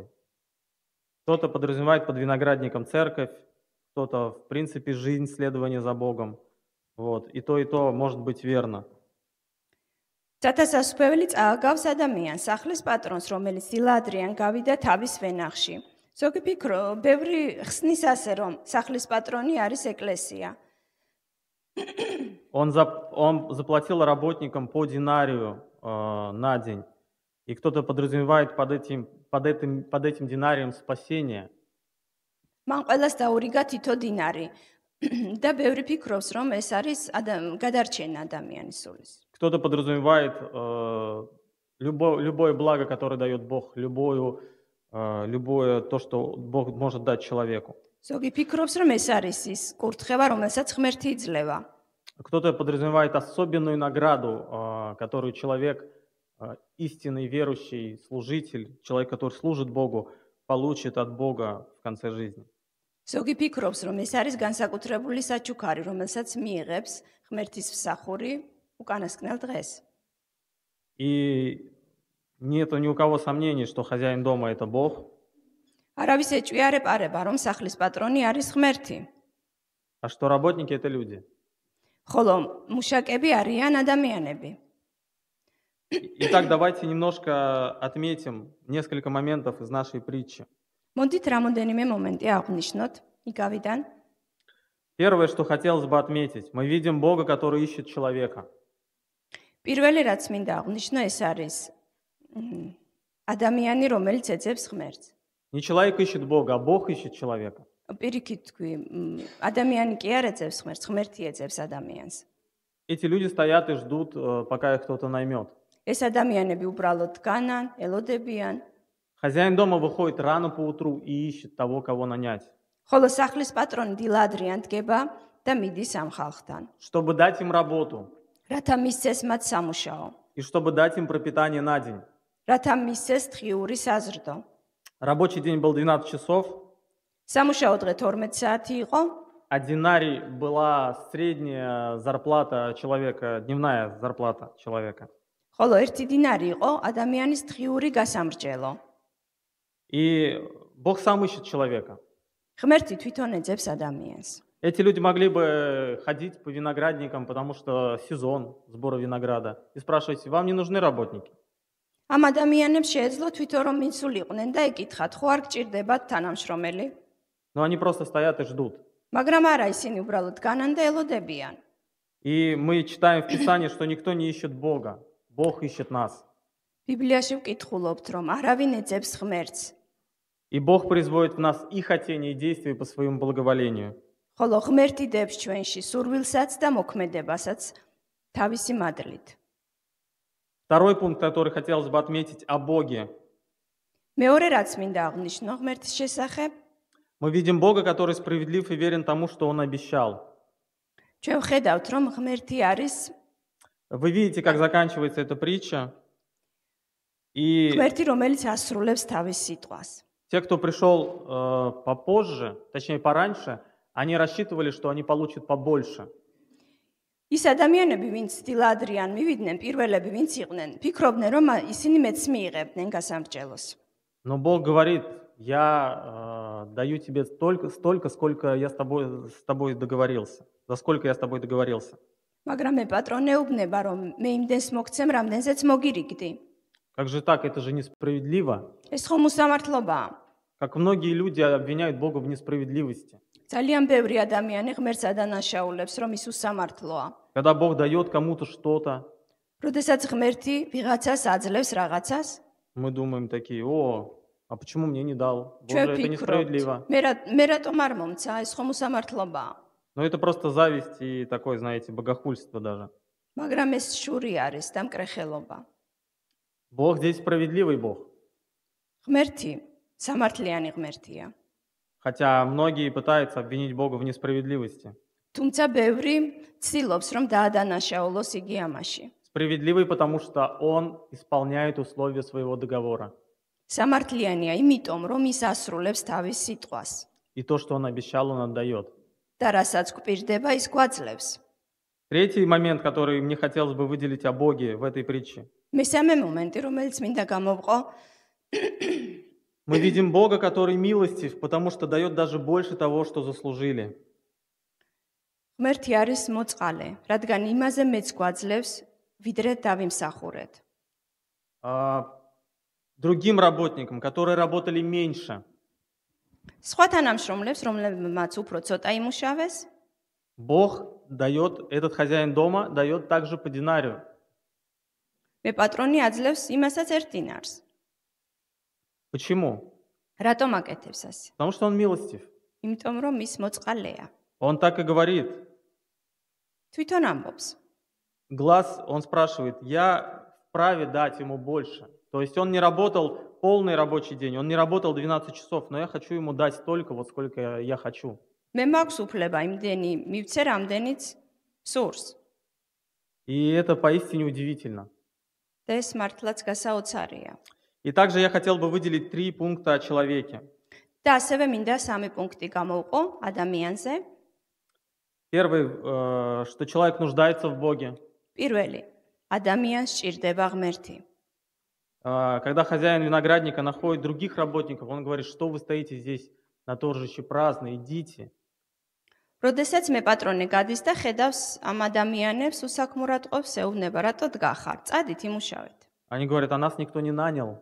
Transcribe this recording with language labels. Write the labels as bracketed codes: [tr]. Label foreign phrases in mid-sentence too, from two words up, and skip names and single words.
[ru] Кто-то подразумевает под виноградником церковь, кто-то, в принципе, жизнь, следование за Богом. Вот. И то может быть верно. [ka] ცათასასუფეველი წააგავს ადამიანს, სახლის პატრონს, რომელიც დილადრიან გავიდა თავის ვენახში. ზოგი ბევრი ხსნის ასე, რომ სახლის პატრონი არის ეკლესია. [ru] Он заплатил работникам по динарию на день. И кто-то подразумевает под этим динарием спасение. [ka] მან ყველას დაურიგა თითო დინარი და ბევრი ფიქრობს, რომ ეს არის გადარჩენა ადამიანის სულის. [ru] Кто-то подразумевает любое благо, которое дает Бог, любое то, что Бог может дать человеку. [ka] ზოგი ფიქრობს, რომ ეს არის ის კურთხევა, რომელსაც ღმერთი იძლევა. [ru] Кто-то подразумевает особенную награду, которую человек, истинный верующий служитель, человек, который служит Богу, получит от Бога в конце жизни. [ka] ზოგი ფიქრობს, რომ ეს არის განსაკუთრებული საჩუქარი, რომელსაც მიიღებს ღმერთის მსახური უკანასკნელ დღეს. [ru] И нету ни у кого сомнений, что хозяин дома — это Бог. [ka] არავის ეჭვიარება, რომ სახლის პატრონი არის ღმერთი. [ru] А что работники — это люди. [ka] ხოლო მუშაკები არიან ადამიანები. [ru] Итак, давайте немножко отметим несколько моментов из нашей притчи. [ka] მოდით რამოდენიმე მომენტი აღვნიშნოთ იგავიდან. [ru] Первое, что хотелось бы отметить, мы видим Бога, который ищет человека. [ka] პირველი რაც მინდა აღვნიშნო, ეს არის ადამიანი, რომელიც ეძებს ღმერთს. [ru] Не человек ищет Бога, а Бог ищет человека. [ka] პირიქით თქვი, ადამიანი კი არ ეძებს ღმერთს, ღმერთი ეძებს ადამიანს. [ru] Эти люди стоят и ждут, пока их кто-то наймет. [ka] ეს ადამიანები უბრალოდ დგანან, ელოდებიან. [ru] Хозяин дома выходит рано поутру и ищет того, кого нанять, [ka] ხოლო სახლის პატრონი დილადრიან დგება და მიდის ამ ხალხთან. [ru] чтобы дать им работу [ka] რათა მისცეს მათ სამუშაო. [ru] и чтобы дать им пропитание на день. [ka] რათა მისცეს დღიური საზრდო. [ru] Рабочий день был 12 часов, [ka] სამუშაო დღე 12 საათი იყო. [ru] а динарий была средняя зарплата человека, дневная зарплата человека. [ka] ხოლო 1 დინარი იყო ადამიანის დღიური გასამრჯელო. [ru] И Бог сам ищет человека. [ka] ღმერთი თვითონ ეძებს ადამიანს. [ru] Эти люди могли бы ходить по виноградникам, потому что сезон сбора винограда, и спрашивать: вам не нужны работники? [ka] ამ ადამიანებს შეეძლო თვითონ რომ მისულიყვნენ და ეკითხათ, ხო არ გჭირდებათ თანამშრომელი? [ru] Но они просто стоят и ждут. [ka] მაგრამ არა, ისინი უბრალოდ დგანან და ელოდებიან. [ru] И мы читаем в Писании, что никто не ищет Бога. Бог ищет нас. [ka] ბიბლიაში ვკითხულობთ, რომ არავინ ეძებს ღმერთს. [ru] И Бог производит в нас и хотение, и действия по своему благоволению. [ka] ხოლო ღმერთი დებს ჩვენში სურვილსაც და მოქმედებასაც თავისი მადლით. [ru] Второй пункт, который хотелось бы отметить о Боге. [ka] მეორე რაც მინდა აღნიშნო ღმერთის შესახებ, [ru] Мы видим Бога, который справедлив и верен тому, что Он обещал. [ka] ჩვენ ვხედავთ, რომ ღმერთი არის [ru] Вы видите, как заканчивается эта притча. И [ka] ღმერთი, რომელიც ასრულებს თავის სიტყვას. [ru] те, кто пришел попозже, точнее пораньше, они рассчитывали, что они получат побольше. [ka] ის ადამიანები, ვინც დილადრიან მივიდნენ, პირველები, винც იყვნენ, ფიქრობდნენ, რომ ისინი მეც მიიღებდნენ გასამრჯელოს. [ru] Но Бог говорит: я даю тебе столько, сколько я с тобой договорился. За сколько я с тобой договорился. [ka] მაგრამ მე პატრონე უბნება, რომ მე იმდენს მოგცემ, რამდენზეც მოგირიგდი. [ru] Как же так? Это же несправедливо. [ka] ეს ხომ უსამართლობაა. [ru] Как многие люди обвиняют Бога в несправедливости. [ka] ძალიან ბევრი ადამიანი ღმერთს ადანაშაულებს, რომ ის უსამართლოა. [ru] Когда Бог дает кому-то что-то, [ka] როდესაც ღმერთი ვიღაცას აძლევს რაღაცას, [ru] мы думаем такие: а почему мне не дал? Боже, [ka] ჩვენ [ru] это [ka] ვფიქრობთ, [ru] несправедливо. [ka] მე რატომ არ მომცა, ეს ხომ უსამართლობაა. [ru] Но это просто зависть и такое, знаете, богохульство даже. [ka] მაგრამ ეს შური არის და მკრეხელობა. [ru] Бог здесь справедливый Бог. [ka] ღმერთი სამართლიანი ღმერთია. [ru] Хотя многие пытаются обвинить Бога в несправедливости. [ka] თუმცა ბევრი ცდილობს, რომ დაადანაშაულოს იგი ამაში. [ru] Справедливый, потому что Он исполняет условия своего договора. [ka] სამართლიანია იმიტომ, რომ ის ასრულებს თავის სიტყვას. [ru] И то, что Он обещал, Он отдает. [ka] და რასაც გვპირდება, ის გვაძლევს. [ru] Третий момент, который мне хотелось бы выделить о Боге в этой притче. [ka] მესამე მომენტი, რომელიც მინდა გამოვყო, [ru] Мы видим Бога, который милостив, потому что дает даже больше того, что заслужили. [ka] ღმერთი არის მოწყალე, რადგან იმაზე მეც გვაძლევს, ვიდრე დავიმსახურეთ. [ru] Другим работникам, которые работали меньше, [ka] სხვა თანამშრომლებს, რომლებმაც უფრო ცოტა იმუშავეს, [ru] Бог дает, этот хозяин дома дает также по динарию. [ka] მე პატრონი აძლევს იმასაც ერთ დინარს. [ru] Почему? [ka] რატომ აკეთებს ასე? [ru] Потому что Он милостив. [ka] იმიტომ რომ ის მოწყალეა. [ru] Он так и говорит. [ka] თვითონ ამბობს. [ru] Глаз, он спрашивает: я вправе дать ему больше. То есть он не работал полный рабочий день, он не работал 12 часов, но я хочу ему дать столько, вот сколько я хочу. [ka] მე მაქვს უფლება იმდენი მივცე, რამდენიც სურს. [ru] И это поистине удивительно. [ka] და ეს მართლაც გასაოცარია. [ru] И также я хотел бы выделить 3 пункта о человеке. [ka] და ასევე მინდა 3 პუნქტი გამოვყო ადამიანზე. [ru] Первый, что человек нуждается в Боге. [ka] პირველი, ადამიანს სჭირდება ღმერთი. [ru] Когда хозяин виноградника находит других работников, он говорит: что вы стоите здесь на торжище праздно, идите. [ka] როდესაც მე პატრონი გადის და ხედავს ამ ადამიანებს უსაქმურად ყოფს, ეუბნება, რატო დგახარ? წადით, იმუშავეთ. [ru] Они говорят: а нас никто не нанял.